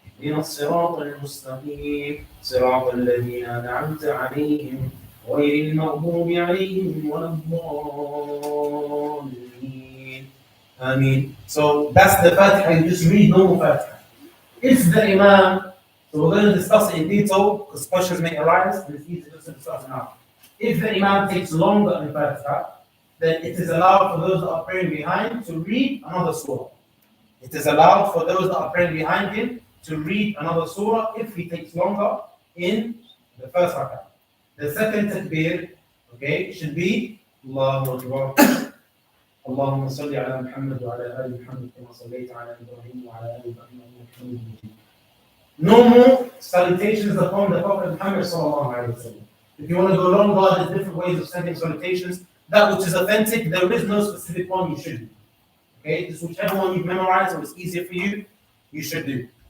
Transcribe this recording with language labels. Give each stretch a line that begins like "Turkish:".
Arabic: اهدنا الصراط المستقيم صراط الذين أنعمت عليهم غير المغضوب عليهم ولا الضالين.
English: Ameen. So that's the Fatiha. You just read normal Fatiha. If the Imam, so we're going to discuss it in detail because questions may arise and it's easy just to discuss now. If the Imam takes longer in Fatiha, then it is allowed for those that are praying behind to read another surah. It is allowed for those that are praying behind him to read another surah if he takes longer in the first rak'ah. The second takbir, okay, should be Allahu Akbar.
Arabic: اللهم صل على محمد وعلى آل محمد كما صليت على إبراهيم وعلى آل إبراهيم إنك حميد مجيد.
English: Normal salutations upon the Prophet Muhammad sallallahu alaihi wasallam. If you want to go longer, there's different ways of sending salutations. That which is authentic, there is no specific one you should do. Okay, just whichever one you've memorized or it's easier for you, you should do.